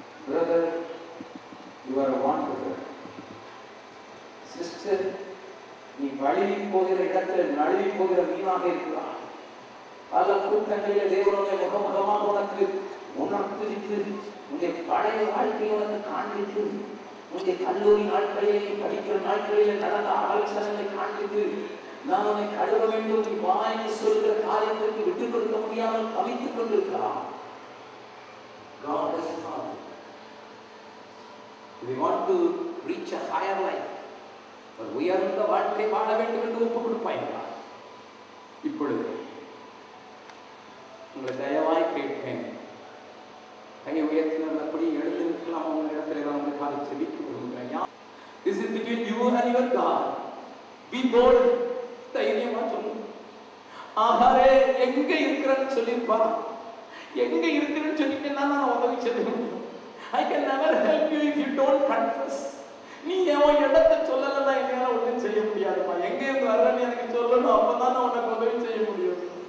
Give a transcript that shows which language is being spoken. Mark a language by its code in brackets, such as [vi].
[en] Brother, you are wonderful. [ta] Sister, நீ வழுவி போகிற இடத்தில் நழுவி போகிற மீனாக இருக்கிறார். பல கூட்டங்களில் தேவனுடைய முகமுகமாக உனக்கு உணர்த்தித்து உன்னுடைய பழைய வாழ்க்கையை உனக்கு காண்பித்து உன்னுடைய கல்லூரி நாட்களிலே படிக்கிற நாட்களிலே நடந்த ஆலோசனைகளை காண்பித்து நான் உன்னை கழுவ வேண்டும் நீ வாய்ந்து சொல்கிற காரியத்திற்கு விட்டுக் கொடுக்க முடியாமல் தவித்துக் கொண்டிருக்கிறான். [en] God is not. We want to reach a higher life. [ta] உயர்ந்த வாழ்க்கை வாழ வேண்டும் என்று ஒப்புக் கொடுப்பாய்களா? இப்பொழுது உங்களை தயவாய் கேட்பேன். கையை உயர்த்தினபடி எழுந்து நிற்கலாம். உங்க இடத்துல நான் வந்து காலை செபிக்க விரும்புகிறேன். [en] This is between you and your God. Be bold. [ta] தைரியமா சொல்லுங்க. ஆகாரே எங்க இருக்கிறன்னு சொல்லியிருப்பாரா? எங்க இருக்கிறன்னு சொல்லிட்டு நான் உதவி செய்ய முடியும். [en] I can never help you if you don't confess. [ta] நீ என் இடத்தை சொல்லலன்னா என்னால ஒன்றும் செய்ய முடியாதுமா. எங்க இருந்து வர்றன்னு எனக்கு சொல்லணும். அப்பதான் நான் உனக்கு உதவி செய்ய முடியும்.